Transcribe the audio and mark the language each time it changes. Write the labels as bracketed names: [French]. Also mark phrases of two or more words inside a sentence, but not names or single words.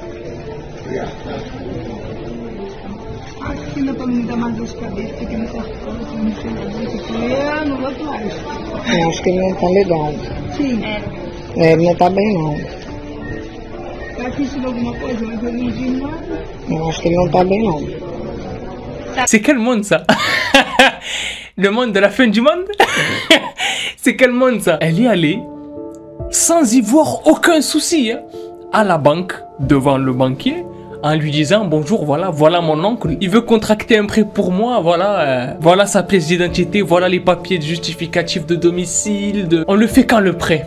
[Portuguese] Assina pra não me dar mais dor de cabeça, fica me cortando, que não sei nada. No outro lado. Eu acho que ele não tá legal. Sim. Ele não tá bem, não. Tá assistindo alguma coisa, mas eu não vi nada. Eu acho que ele não tá bem, não. [French] C'est quel monde, ça? Le monde de la fin du monde? C'est quel monde, ça? Elle est allée sans y voir aucun souci, hein, à la banque, devant le banquier, en lui disant bonjour, voilà mon oncle, il veut contracter un prêt pour moi, voilà sa pièce d'identité, voilà les papiers justificatifs de domicile, on le fait quand le prêt?